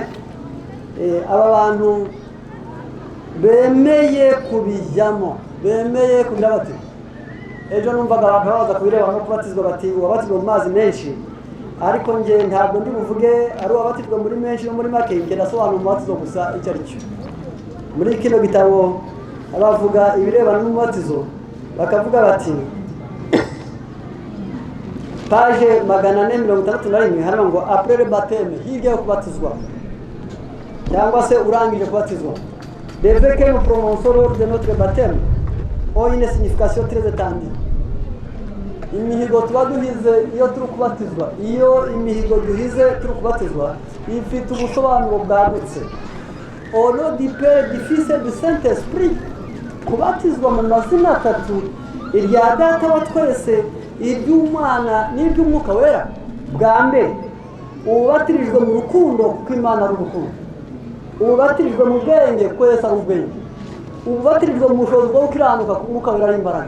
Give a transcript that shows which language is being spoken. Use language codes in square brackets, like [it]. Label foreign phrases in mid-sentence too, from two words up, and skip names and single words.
[rw] Aba bantu bemeye kubijyamo, bemeye kugira bati ejo numvaga abantu baza kubireba no kubatizwa bati uwabatizwa mu mazi menshi ariko nge ntabwo ndi buvuge ari uwabatizwa muri menshi no muri make nge ndasobanura umubatizo gusa icyo ari cyo muri kino gitabo abavuga ibirebana n'umubatizo bakavuga bati [fr] page 461 [rw] hano ngo [fr] après le baptême [rw] hirya yo kubatizwa cyangwa se urangije kubatizwa [fr] deve que nous prononçons lors de notre baptême ont une signification très étendue. [rw] Imihigo tuba duhize iyo turi kubatizwa, iyo imihigo duhize turi kubatizwa ifite ubusobanuro bwagutse. [fr] Au nom du Père, du Fils et du Saint-Esprit, [rw] kubatizwa mu mazina atatu, irya Data wa twese, iry'Umwana n'iry'Umwuka Wera. Bwa mbere ubatirijwe mu rukundo kuko Imana ari urukundo, ubatirijwe mu bwenge kuko Yesu ari ubwenge, ubatirijwe mu bushobozi bwo gukiranuka kuko Umwuka Wera ari imbaraga.